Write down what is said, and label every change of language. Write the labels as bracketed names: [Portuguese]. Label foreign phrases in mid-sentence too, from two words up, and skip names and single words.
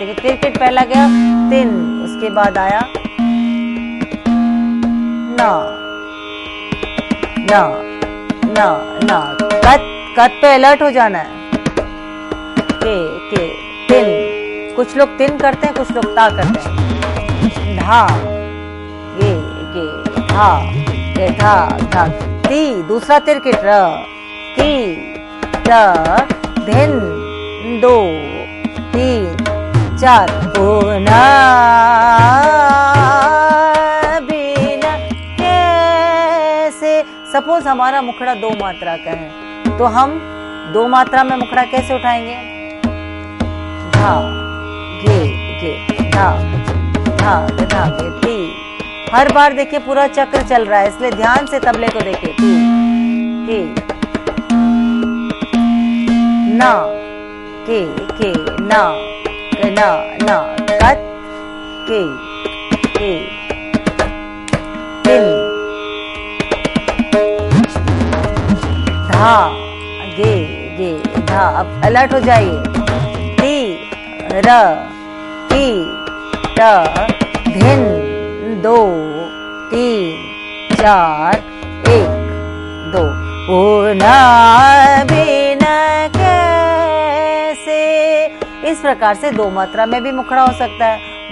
[Hindi] देखिए तिरकेट पहला गया तिन, उसके बाद आया ना ना ना ना कत, कत पे अलर्ट हो जाना है। के तिन, कुछ लोग तिन करते हैं, कुछ लोग ता करते हैं। धा गे धा गे धा धा। ती दूसरा तिरकेट र की ट धिन दो तीन चार होना बिना कैसे। सपोज हमारा मुखड़ा दो मात्रा का है तो हम दो मात्रा में मुखड़ा कैसे उठाएंगे? धा गे धा धा धा गे ती। हर बार देखिए पूरा चक्र चल रहा है, इसलिए ध्यान से तबले को देखिए। ती ना के ना ना कत के तिन धा गे धा। अब अलर्ट हो जाइए। ती र की ट धिन दो तीन चार एक दो होना बिना कैसे। इस प्रकार से दो मात्रा में भी मुखड़ा हो सकता है।